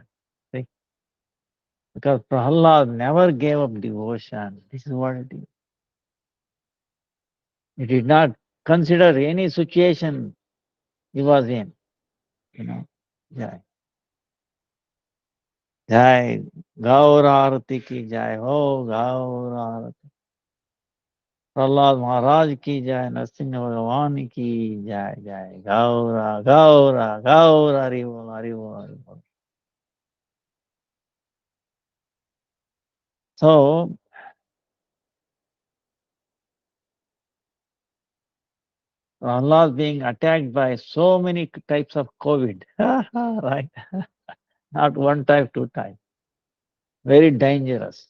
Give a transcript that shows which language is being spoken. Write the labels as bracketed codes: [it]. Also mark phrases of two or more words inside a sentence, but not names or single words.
[en] See? Because Prahlad never gave up devotion. This is what it is. He did not consider any situation he was in. Yeah. [hi] जय गौर आरती की जय हो, Gaur Arati. प्रहलाद महाराज की जय, नरसिंह भगवान की जय, जय गौरा गौरा गौरा, हरि बोल हरि बोल हरि बोल. [en] So Prahlad being attacked by so many types of COVID, right? Not one type, two type. Very dangerous.